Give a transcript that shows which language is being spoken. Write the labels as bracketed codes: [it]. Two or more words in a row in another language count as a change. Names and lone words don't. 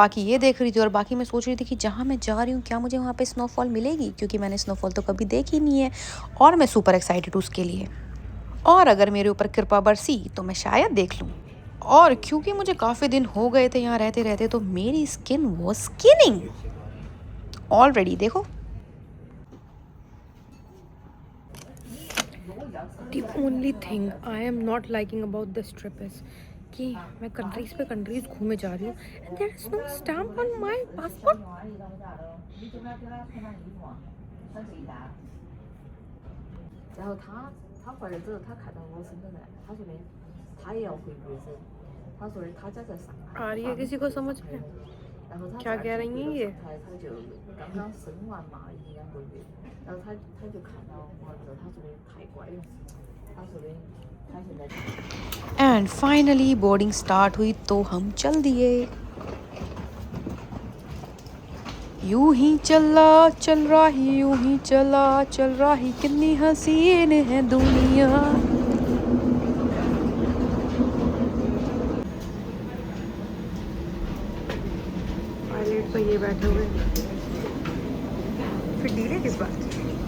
[hi] बाकी ये देख रही थी और बाकी मैं सोच रही थी कि जहाँ मैं जा रही हूँ क्या मुझे वहाँ पे स्नोफॉल मिलेगी, क्योंकि मैंने स्नोफॉल तो कभी देखी नहीं है और मैं [en] super excited [hi] हूँ उसके लिए। और अगर मेरे ऊपर कृपा बरसी तो मैं शायद देख लूँ। और क्योंकि मुझे काफ़ी दिन हो गए थे यहाँ रहते रहते तो मेरी स्किन वो स्किनिंग ऑलरेडी देखो। [en] The only thing I am not liking about this trip is [hi] कि मैं कंट्रीज पे कंट्रीज घूमे जा रही हूँ [en] and there is no stamp on my passport. [zh] 然后他回来之后，他看到我身份证，他说的他也要回国生，他说的他家在上海。 [hi] आ रही है किसी को समझ में? [zh] 然后他 [hi] क्या कह रही हैं ये? [zh] 他就刚刚生完嘛，1、2个月，然后他就看到我之后，他说的太乖了，他说的他现在。 [en] and finally boarding start [hi] हुई तो हम चल दिए। यूं ही चला चल रहा ही, यूं ही चला चल रहा ही, कितनी हसीन है दुनिया। पायलट तो ये बैठे हुए, फिर डीले किस बात की?